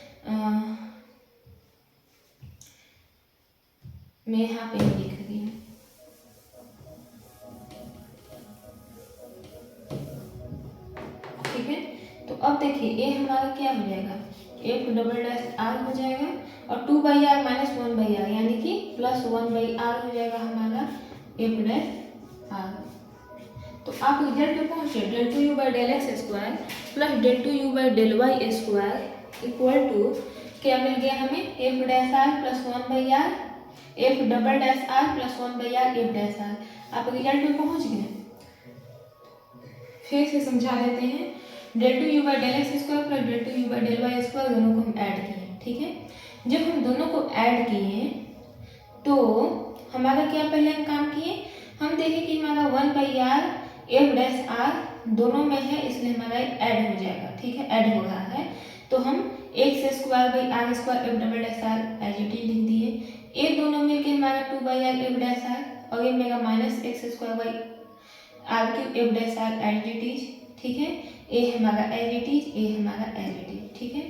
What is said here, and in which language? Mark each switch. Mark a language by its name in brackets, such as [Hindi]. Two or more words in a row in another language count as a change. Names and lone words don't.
[Hindi] मैं यहाँ पे लिख रही हूँ, ठीक है। तो अब देखिए ये हमारा क्या हो जाएगा f [English] double dash [Hindi] r हो जाएगा और 2/r माइनस 1/r यानी कि प्लस 1/r हो जाएगा हमारा f' r। तो आप रिजल्ट पे पहुंचे [English] del 2u by del x² plus del 2u by del y² equal to [Hindi] क्या मिल गया हमें f' प्लस 1/r f [English] double dash [Hindi] r प्लस 1/r f'। आप रिजल्ट पे पहुंच गए, फिर से समझा देते हैं, [English] del 2u by del x² plus del 2u by del y² [Hindi] दोनों को हम ऐड किए, ठीक है। जब हम दोनों को ऐड किए तो हमारा क्या पहले हम काम किए, हम देखें कि हमारा 1/r f' r दोनों में है, इसलिए हमारा ऐड हो जाएगा, ठीक है, ऐड हो रहा है, तो हम x² by r² f [English] double dash [Hindi] r [English] as it is [Hindi] लिख दिए, ये दोनों मिलके हमारा 2/r f' और ये मेरा माइनस x² by r³ f' [English] as it is, [Hindi] ठीक है, ये हमारा [English] as it is, [Hindi] ये हमारा [English] as it is, [Hindi] ठीक है।